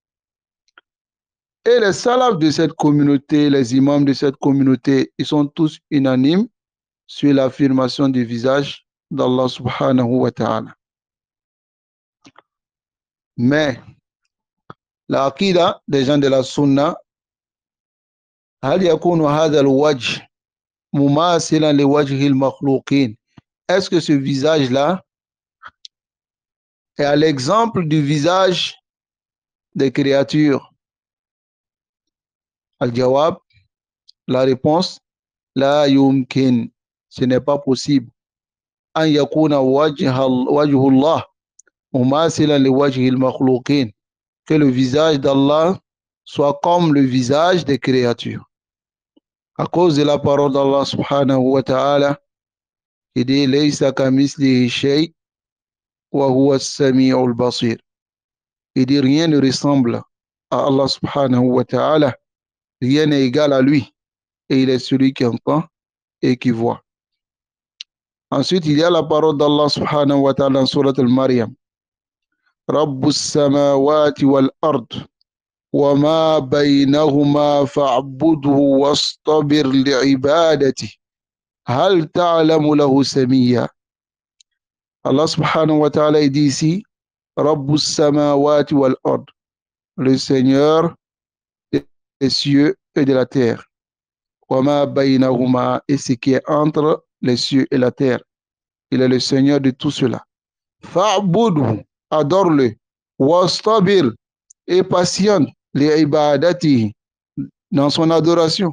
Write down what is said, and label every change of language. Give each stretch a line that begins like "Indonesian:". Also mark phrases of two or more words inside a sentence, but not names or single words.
French: Et les salafs de cette communauté, les imams de cette communauté, ils sont tous unanimes sur l'affirmation du visage d'Allah
Arabic: سبحانه وتعالى.
French: Mais l'aqida des gens de la sunna,
Arabic: هل يكون هذا الوجه مماثلا لوجه المخلوقين?
French: Est-ce que ce visage-là est à l'exemple du visage des créatures? Al-Jawab, la réponse,
Arabic: لا يمكن,
French: ce n'est pas possible.
Arabic: أن يكون وجه الله مماثلا لوجه المخلوقين,
French: que le visage d'Allah soit comme le visage des créatures. À cause de la parole d'Allah
Arabic: سبحانه وتعالى,
French: il dit
Arabic: ليس كمثله شيء وهو السميع البصير.
French: Il dit rien ne ressemble à Allah
Arabic: سبحانه وتعالى,
French: rien n'est égal à lui, et il est celui qui entend et qui voit. Ensuite, il y a la parole d'Allah
Arabic: سبحانه وتعالى
French: dans Surat al-Maryam.
Arabic: رب السماوات والأرض وما بينهما فاعبده واصطبر لعبادته هل تعلم له سميا. Allah سبحانه وتعالى
French: dit ici
Arabic: رب السماوات والأرض,
French: le Seigneur des cieux et de la terre.
Arabic: وما بينهما,
French: et ce qui est entre les cieux et la terre. Il est le Seigneur de tout cela. Fa'budhu, adore-le. Wastabir, et patiente les ibadati, dans son adoration.